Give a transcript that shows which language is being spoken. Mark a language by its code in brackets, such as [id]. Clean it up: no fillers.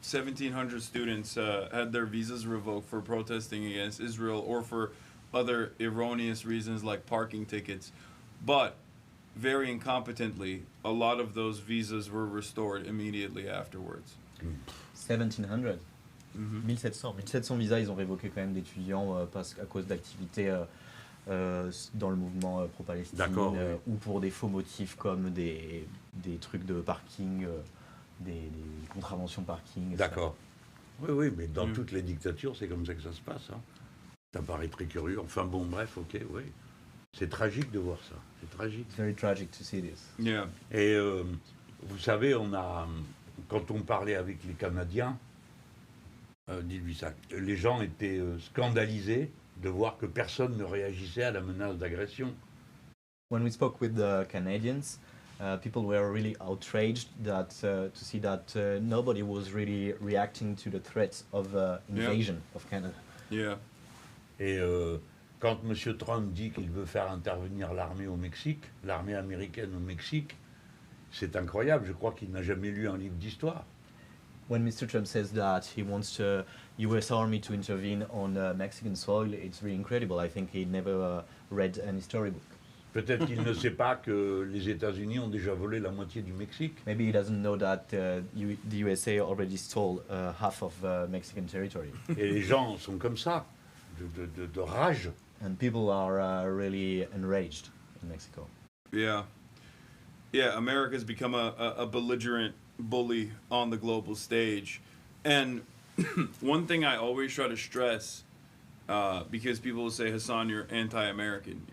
[en] 1,700 students had their visas revoked for protesting against Israel or for other erroneous reasons like parking tickets. But very incompetently, a lot of those visas were restored immediately afterwards. 1,700. [fr] 1700 visas, ils ont révoqué quand même d'étudiants à cause d'activités dans le mouvement pro-Palestine ou pour des faux motifs comme des trucs de parking, des contraventions parking. D'accord. Oui, mais dans toutes les dictatures, c'est comme ça que ça se passe. Hein. Ça paraît très curieux. Enfin bon, bref, ok, oui. C'est tragique de voir ça. C'est tragique. [en] It's very tragic to see this. Yeah. [fr] Et vous savez, quand on parlait avec les Canadiens, dis-lui ça, les gens étaient scandalisés de voir que personne ne réagissait à la menace d'agression. [en] When we spoke with the Canadians, people were really outraged to see that nobody was really reacting to the threats of invasion of Canada. Yeah. [fr] Et quand M. Trump dit qu'il veut faire intervenir l'armée au Mexique, l'armée américaine au Mexique, c'est incroyable. Je crois qu'il n'a jamais lu un livre d'histoire. [en] When Mr. Trump says that he wants the U.S. Army to intervene on Mexican soil, it's really incredible. I think he never read any storybook. [fr] Peut-être qu'il ne sait pas que les États-Unis ont déjà volé la moitié du Mexique. [en] Maybe he doesn't know that the USA already stole half of Mexican territory. [fr] Et les gens sont comme ça, de rage. [en] And people are really enraged in Mexico. Yeah. Yeah, America's become a belligerent bully on the global stage. And one thing I always try to stress, because people will say, Hasan, you're anti-American.